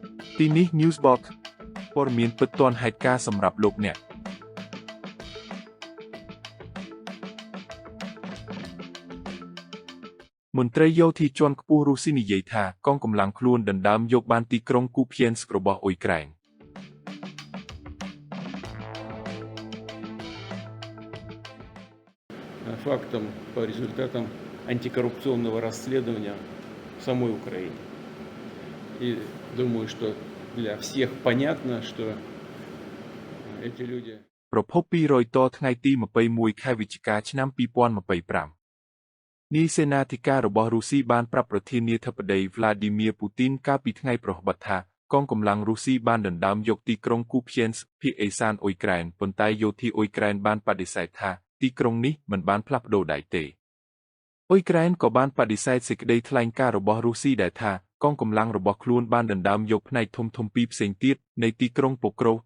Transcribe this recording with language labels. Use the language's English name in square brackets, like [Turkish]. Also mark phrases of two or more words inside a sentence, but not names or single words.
[Khmer] ទីនេះ Newsbox ព័ត៌មានពិតទាន់ហេតុការណ៍សម្រាប់លោកអ្នកមន្ត្រីយោធាជាន់ខ្ពស់រុស្ស៊ីនិយាយថាកងកម្លាំងខ្លួនដណ្ដើមយកបានទីក្រុងគូភៀនស្ករបស់អ៊ុយក្រែន [Russian] Фактом по результатам антикоррупционного расследования в самой Украине. И думаю, что для всех понятно, что эти люди... [Khmer] ប្រភពពីរយតថ្ងៃទី21ខែវិច្ឆិកាឆ្នាំ2025នាយសេនាធិការរបស់រុស្ស៊ីបានប្រាប់ប្រធានាធិបតី Vladimir Putin កាលពីថ្ងៃប្រហ័សថាកងកម្លាំងរុស្ស៊ីបានដណ្ដើមយកទីក្រុងគូភៀនស្កភាគឦសានអ៊ុយក្រែនប៉ុន្តែយោធាអ៊ុយក្រែនបានបដិសេធថាទីក្រុងនេះមិនបានផ្លាស់ប្ដូរដែរទេអ៊ុយក្រែនក៏បានបដិសេធសេចក្តីថ្លែងការណ៍របស់រុស្ស៊ីដែរថាកងកម្លាំងរបស់ខ្លួនបានដណ្ដើមយកផ្នែកធំៗពីរផ្សេងទៀតនៃទីក្រុងប៉ូក្រូ